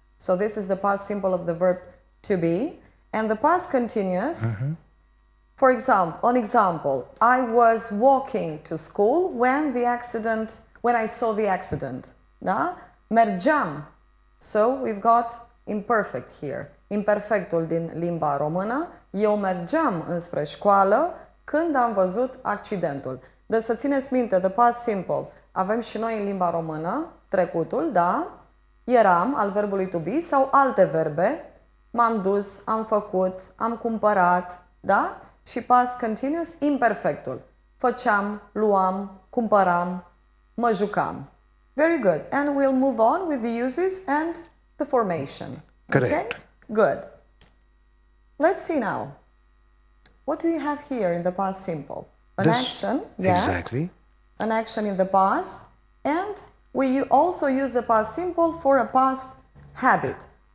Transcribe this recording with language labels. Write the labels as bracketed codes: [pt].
[en] So this is the past simple of the verb to be. And the past continuous, for example, an example, I was walking to school when I saw the accident. [ro] Da? Mergeam. [en] So we've got imperfect here. [ro] Imperfectul din limba română. Eu mergeam înspre școală când am văzut accidentul. Deci să țineți minte, [en] the past simple. [ro] Avem și noi în limba română trecutul, da? Eram, al verbului [en] to be, [ro] sau alte verbe. M-am dus, am făcut, am cumpărat, da? Și [en] past continuous, [ro] imperfectul. Făceam, luam, cumpăram, mă jucam. [en] Very good. And we'll move on with the uses and the formation. Correct. Okay? Good. Let's see now. What do we have here in the past simple? An action, yes. Exactly. An action in the past. And we also use the past simple for a past habit.